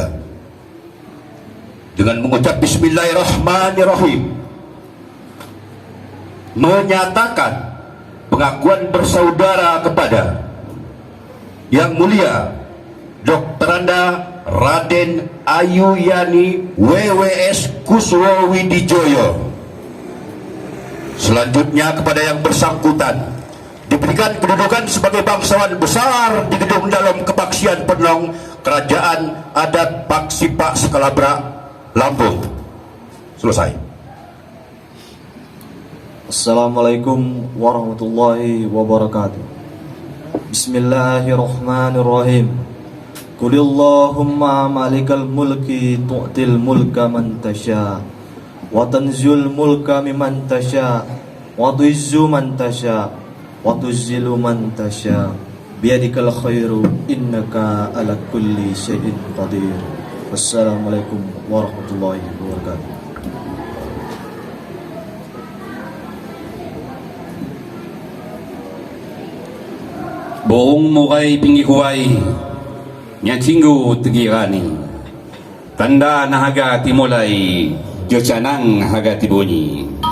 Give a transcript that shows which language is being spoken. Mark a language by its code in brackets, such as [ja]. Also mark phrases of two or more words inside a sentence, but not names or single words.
[id] dengan mengucap Bismillahirrahmanirrahim, menyatakan pengakuan bersaudara kepada Yang Mulia Dr. Anda Raden Ayu Yani WWS Kuswo Widijoyo. Selanjutnya kepada yang bersangkutan diberikan kedudukan sebagai bangsawan besar di Gedung Dalam Kepaksian Penong, Kerajaan Adat Paksipak Skalabrak, Lampung. Selesai. [ar] السلام عليكم ورحمة الله وبركاته. Bismillahirrahmanirrahim. قل اللهم مالك الملك تؤتي الملك من تشاء وتنزع الملك ممن تشاء وتعز من تشاء وتذل من تشاء بيدك الخير إنك على كل شيء قدير. والسلام عليكم ورحمة الله وبركاته. [ljp] Boong mukai pingi kuwai nyacinggu tegirani tanda nahaga timulai jocanang haga tibunyi.